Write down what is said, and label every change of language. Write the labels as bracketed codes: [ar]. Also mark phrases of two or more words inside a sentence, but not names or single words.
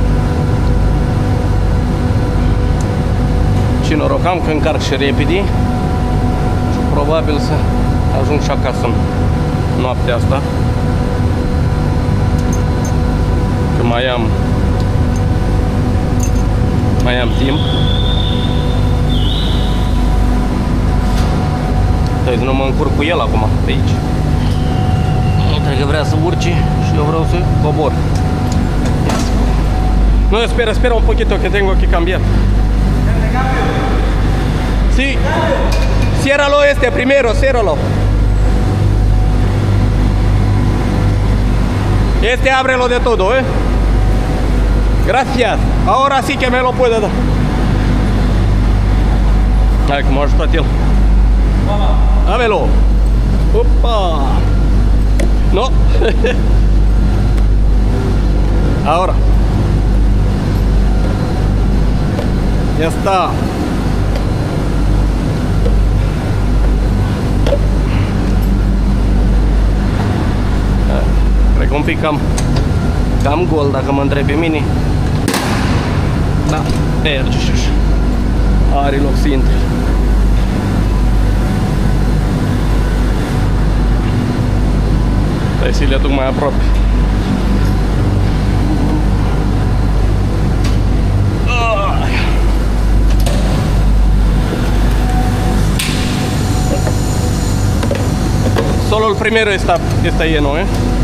[ro] Ce noroc am că încarc și repede și probabil să ajung și acasă în noaptea asta, că mai am timp. Deci nu mă încurc cu el acum pe aici. Uite că vrea să urce și eu vreau să cobor. [es] No, espera un poquito que tengo que cambiar. Sí. Ciérralo primero, ciérralo. Ábrelo de todo, ¿eh? Gracias. Ahora sí que me lo puede dar. [ro] Hai, cum a ajutat el. [es] Dámelo. Opa. No. Ahora. Ya está. [ro] Cred că un pic cam gol, dacă mă întrebi pe mine. Da, merge și așa. Are loc să intre. Stai să le aduc mai aproape. [es] Solo el primero está lleno, ¿eh?